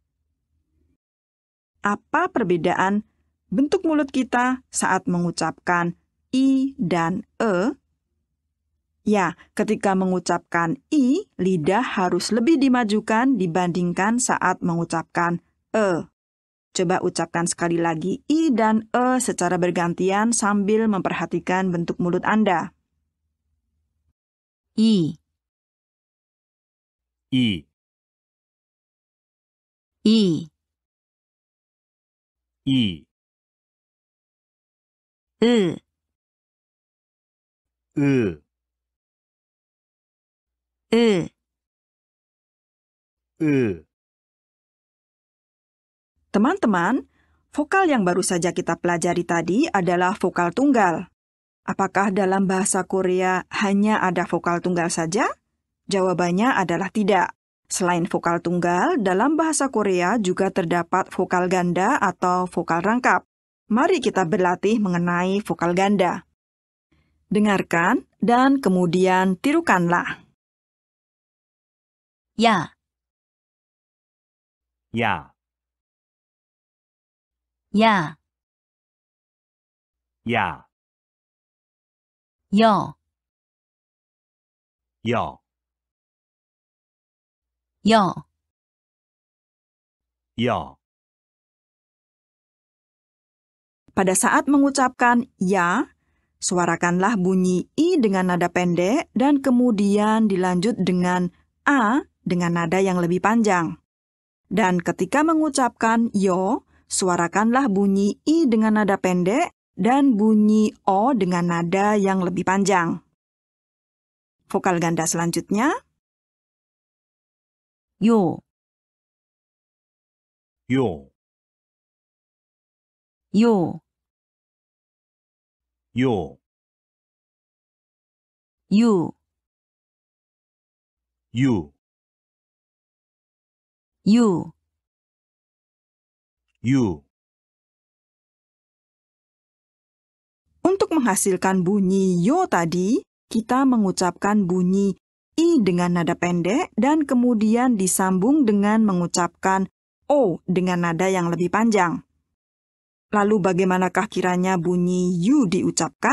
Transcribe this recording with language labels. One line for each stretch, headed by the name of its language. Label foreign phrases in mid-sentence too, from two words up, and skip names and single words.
Indonesian: Apa perbedaan bentuk mulut kita saat mengucapkan I dan E? Ya, ketika mengucapkan I, lidah harus lebih dimajukan dibandingkan saat mengucapkan E. Coba ucapkan sekali lagi I dan E secara bergantian sambil memperhatikan bentuk mulut Anda.
Korean: 이, 이, 이, 이, 으, 으, 으, 으.
Indonesian: Teman-teman, vokal yang baru saja kita pelajari tadi adalah vokal tunggal. Apakah dalam bahasa Korea hanya ada vokal tunggal saja? Jawabannya adalah tidak. Selain vokal tunggal, dalam bahasa Korea juga terdapat vokal ganda atau vokal rangkap. Mari kita berlatih mengenai vokal ganda. Dengarkan dan kemudian tirukanlah.
Korean: 야, 야, 야, 야, 여, 여, 여, 여.
Indonesian: Pada saat mengucapkan ya, suarakanlah bunyi I dengan nada pendek dan kemudian dilanjut dengan A dengan nada yang lebih panjang. Dan ketika mengucapkan yo, suarakanlah bunyi I dengan nada pendek dan bunyi O dengan nada yang lebih panjang. Vokal ganda selanjutnya,
Korean: 요, 요, 요, 요, 유, 유, 유, 유.
Indonesian: untuk menghasilkan bunyi yo tadi, kita mengucapkan bunyi I dengan nada pendek dan kemudian disambung dengan mengucapkan O dengan nada yang lebih panjang. Lalu bagaimanakah kiranya bunyi yu diucapkan?